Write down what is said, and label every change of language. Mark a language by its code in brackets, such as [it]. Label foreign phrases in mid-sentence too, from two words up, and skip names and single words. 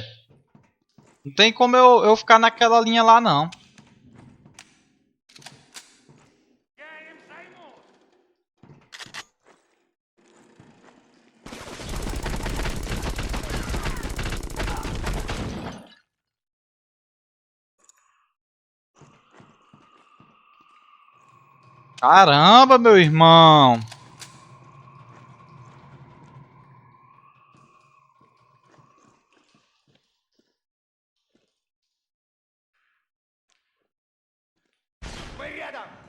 [pt] Não tem como eu ficar naquela linha lá, não. [ru] Я им займу! [pt] Caramba, meu irmão. [ru] Мы рядом!